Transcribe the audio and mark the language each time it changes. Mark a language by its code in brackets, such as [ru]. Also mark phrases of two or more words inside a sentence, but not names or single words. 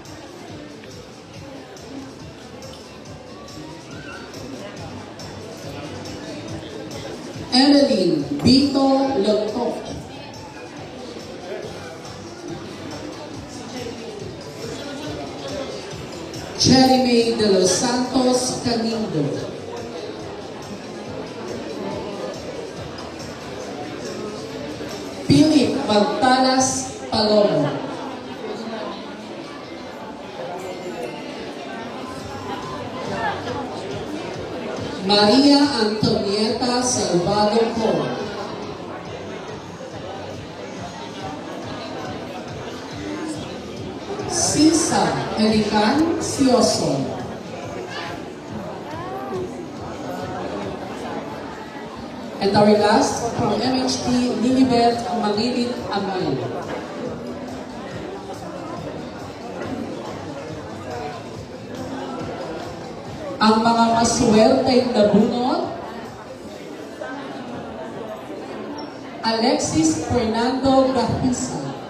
[en] Evelyn Vito Lotok. Cherry May de los Santos Canindo. Philip Magtalas Palomo. Maria Antonieta Salvado Cor. Sisa Helican Sioson. And our last from MHT, Lilibet Mangilit Amay. [tl] Ang mga maswerteng nabunot, Alexis Fernando Gahisa.